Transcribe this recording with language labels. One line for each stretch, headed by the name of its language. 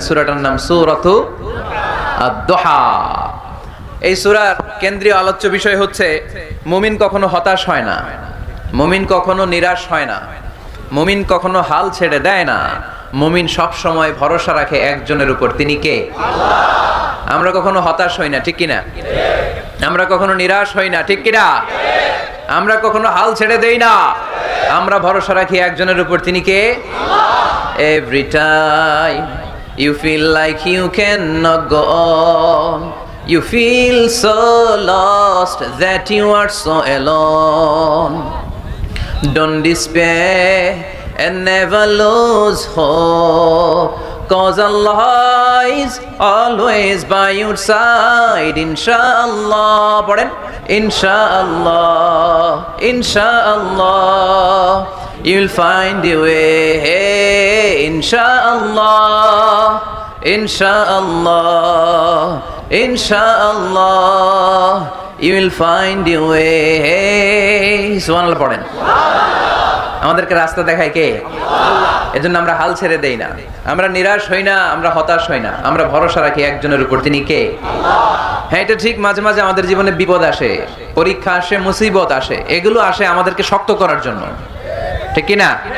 Bangla: সূরাটার নাম সূরাতু আদ-দুহা। এই সূরার কেন্দ্রীয় আলোচ্য বিষয় হচ্ছে মুমিন কখনো হতাশ হয় না, মুমিন কখনো নিরাশ হয় না, মুমিন কখনো হাল ছেড়ে দেয় না। মুমিন সব সময় ভরসা রাখে একজনের উপর, তিনি কে? আল্লাহ। আমরা কখনো হতাশ হই না, ঠিক কিনা? আমরা কখনো নিরাশ হই না, ঠিক কিনা? আমরা কখনো হাল ছেড়ে দেই না, আমরা ভরসা রাখি একজনের উপর, তিনি কে? আল্লাহ।
English: Every time you feel like you cannot go on, you feel so lost that you are so alone. Don't despair and never lose hope, 'cause Allah is always by your side. Inshallah, পড়েন, Inshallah, Inshallah, you'll find a way. Inshallah, Inshallah, Inshallah, you will find a way.
Bangla: সুবহানাল্লাহ পড়েন। আমাদেরকে রাস্তা দেখায় কে? আল্লাহ। এজন্য আমরা হাল ছেড়ে দেই না, আমরা নিরাশ হই না, আমরা হতাশ হই না, আমরা ভরসা রাখি একজনের উপর, তিনি কে? আল্লাহ। হ্যাঁ, এটা ঠিক। মাঝে মাঝে আমাদের জীবনে বিপদ আসে, পরীক্ষা আসে, মুসিবত আসে, এগুলো আসে আমাদেরকে শক্ত করার জন্য, ঠিক কি না?